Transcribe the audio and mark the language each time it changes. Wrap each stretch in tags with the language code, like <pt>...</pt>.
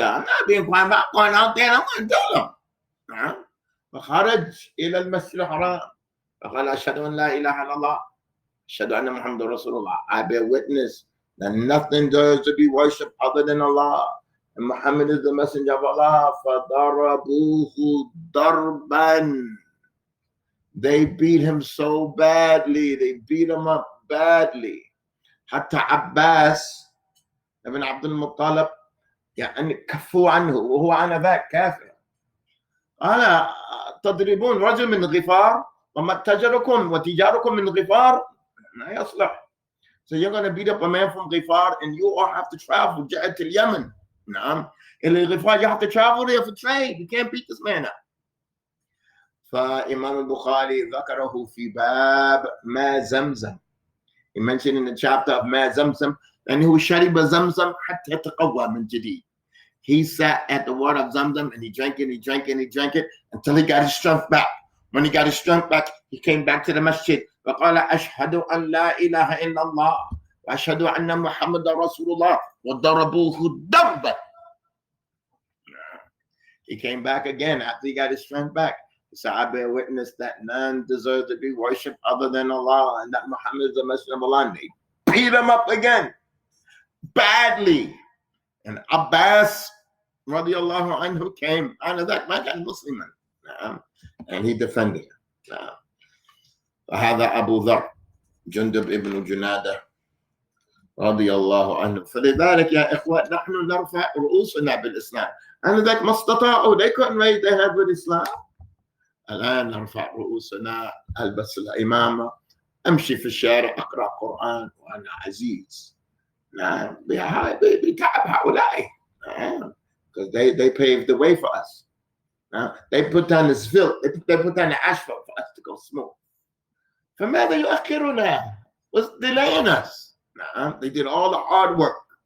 <en>I'm not being quiet. I'm not going out there and I'm going to tell them.</en> <ar>فخرج إلى المسجد الحرام فقال أشهد أن لا إله إلا الله أشهد أن محمد رسول الله.</ar> <en>I bear witness that nothing deserves to be worshipped other than Allah and Muhammad is the messenger of Allah.</en> <ar>فضربوه ضربا.</ar> <en>They beat him so badly. They beat him up badly.</en> <ar>حتى عباس ابن عبد المطلب يعني كفوا عنه وهو آنذاك كافر. قال تضربون رجل من غفار ومتجركم وتجاركم من غفار لا يصلح.</ar> <en>So you're going to beat up a man from Ghifar and you all have to travel</en> <ar>جهة اليمن. نعم. إلى غفار</ar> <en>you have to travel there for trade. You can't beat this man up.</en> <ar>فإمام البخاري ذكره في باب ما زمزم.</ar> <en>He mentioned in the chapter of Ma Zamzam, and who</en> <ar>shariba Zamzam hatta taqawwa min jadid.</ar> <en>He sat at the water of Zamzam and he drank it until he got his strength back. When he got his strength back, he came back to the masjid.</en> <ar>وقال أشهد أن لا إله إلا الله وأشهد أن محمد رسول الله وضربوه ضربا.</ar> <en>He came back again after he got his strength back. The Sahaba witnessed that none deserves to be worshipped other than Allah and that Muhammad is the Messenger of Allah. And they beat him up again badly. And Abbas radiallahu anhu came, Muslim, and he defended him.</en> <ar>فهذا أبو ذر جندب ابن جنادة رضي الله عنه. فلذلك يا إخوة نحن نرفع رؤوسنا بالإسلام. ذاك ما استطاعوا,</ar> <en>they couldn't raise their head with Islam.</en> <ar>الآن نرفع رؤوسنا, ألبس الإمامة, أمشي في الشارع أقرأ قرآن وأنا عزيز. نعم بتعب هؤلاء,</ar> <en>because they paved the way for us. They put down this filth, they put down the asphalt for us to go smooth.</en> <ar>فماذا يؤخرنا?</ar> <en>What's delaying us? They did all the hard work.</en>